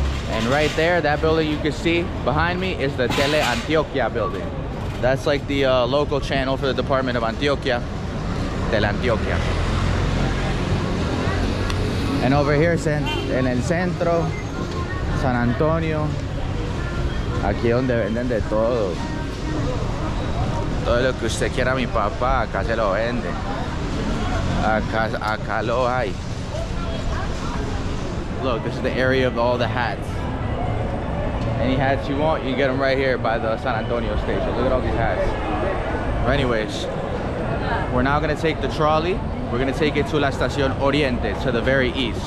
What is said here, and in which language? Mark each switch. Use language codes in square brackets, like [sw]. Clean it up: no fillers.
[en] And right there, that building you can see behind me is the Tele Antioquia building. That's like the local channel for the Department of Antioquia, Tele Antioquia. And over here, [es] en el centro, San Antonio, aquí donde venden de todo. Todo lo que usted quiera, mi papá, acá se lo vende. Acá lo hay. [en] Look, this is the area of all the hats. Any hats you want, you get them right here by the San Antonio station. Look at all these hats. But anyways, we're now gonna take the trolley. We're gonna take it to La Estación Oriente, to the very east.